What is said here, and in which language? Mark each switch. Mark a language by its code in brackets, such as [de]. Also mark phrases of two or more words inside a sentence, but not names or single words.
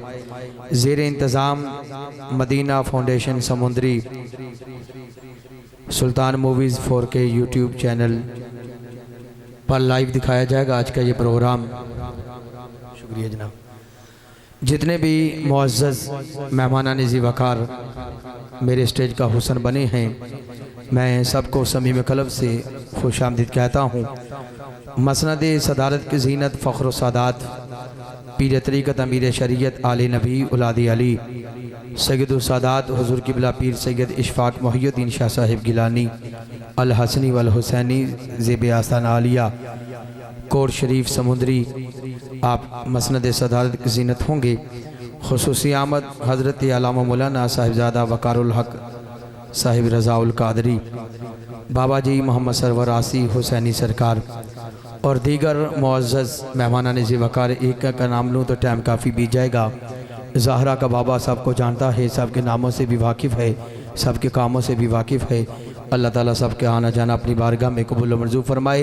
[hi] ज़ेर इंतज़ाम मदीना फाउंडेशन समुद्री सुल्तान मूवीज़ 4K [en] YouTube channel [hi] पर लाइव दिखाया जाएगा आज का ये प्रोग्राम। शुक्रिया जनाब। जितने भी मुअज़्ज़ज़ मेहमानान ज़ी वक़ार मेरे स्टेज का हुस्न बने हैं, मैं सबको समीम क़ल्ब से खुशामदीद कहता हूँ। मसनद सदारत की ज़ीनत फ़ख्र सादात पीर तरीक़त अमीर शरीयत आले नबी औलाद अली सैयद सादात हुज़ूर क़िबला पीर सैयद इशफ़ाक़ मुहियुद्दीन शाह साहिब गिलानी अल हसनी वल हुसैनी ज़ेब आस्तान आलिया कोट शरीफ समुद्री आप मसनद सदारत की ज़ीनत होंगे। ख़ुसूसी आमद हज़रत अल्लामा मौलाना साहिबज़ादा वक़ारुल हक़ साहिब रज़ाउल कादरी बाबा जी मोहम्मद सरवर आसी हुसैनी सरकार और दीगर मुअज़्ज़ज़ मेहमानान ज़ी वक़ार। एक का नाम लूँ तो टाइम काफ़ी बीत जाएगा। ज़हरा का बाबा सबको जानता है, सबके नामों से भी वाकिफ़ है, सबके कामों से भी वाकिफ़ है। अल्लाह ताला सबके आना जाना अपनी बारगाह में कबूल मंजूर फरमाए।